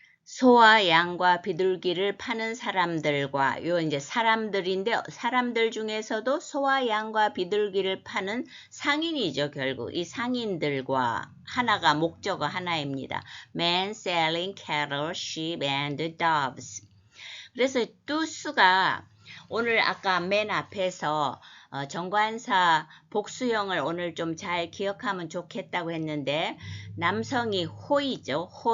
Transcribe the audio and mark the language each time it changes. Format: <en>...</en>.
<ko>소와 양과 비둘기를 파는 사람들과 요 이제 사람들인데 사람들 중에서도 소와 양과 비둘기를 파는 상인이죠. 결국 이 상인들과 하나가 목적어 하나입니다.</ko> <en>Man selling cattle, sheep and doves.</en> <ko>그래서 tu스가 오늘 아까 맨 앞에서 정관사 복수형을 오늘 좀 잘 기억하면 좋겠다고 했는데 남성이 호이죠.</ko>